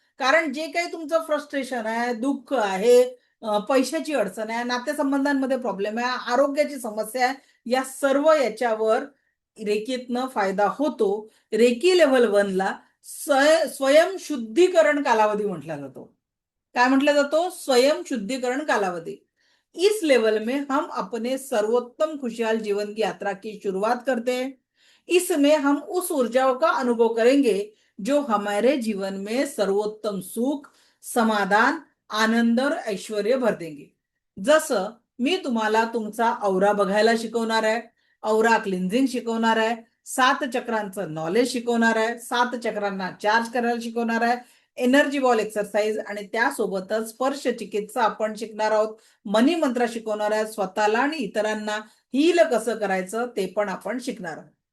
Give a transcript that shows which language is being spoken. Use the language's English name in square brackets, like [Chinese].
[Marathi] कारण जे काही तुमचं फ्रस्ट्रेशन आहे, दुःख आहे, पैशाची अडचण आहे, नातेसंबंधांमध्ये प्रॉब्लेम आहे, आरोग्याची समस्या आहे, या सर्व याच्यावर रेकीतनं फायदा होतो. रेकी लेव्हल 1 ला स्वयंशुद्धीकरण कालावधी म्हटला जातो. काय म्हटलं जातो? स्वयंशुद्धीकरण कालावधी. [Hindi] इस लेवल में हम अपने सर्वोत्तम खुशहाल जीवन की यात्रा की शुरुआत करते हैं. इसमें हम उस ऊर्जाओं का अनुभव करेंगे जो हमारे जीवन में सर्वोत्तम सुख, समाधान, आनंद और ऐश्वर्य भर देंगे. [Marathi] जसं मी तुम्हाला तुमचा औरा बघायला शिकवणार आहे, औरा क्लिन्झिंग शिकवणार आहे, 7 चक्रांचं नॉलेज शिकवणार आहे, 7 चक्रांना चार्ज करायला शिकवणार आहे, एनर्जी बॉल एक्सरसाइज, आणि त्यासोबतच स्पर्श चिकित्सा आपण शिकणार आहोत, मनी मंत्र शिकवणार आहे, स्वतःला आणि इतरांना हील कसं करायचं ते पण आपण शिकणार आहोत.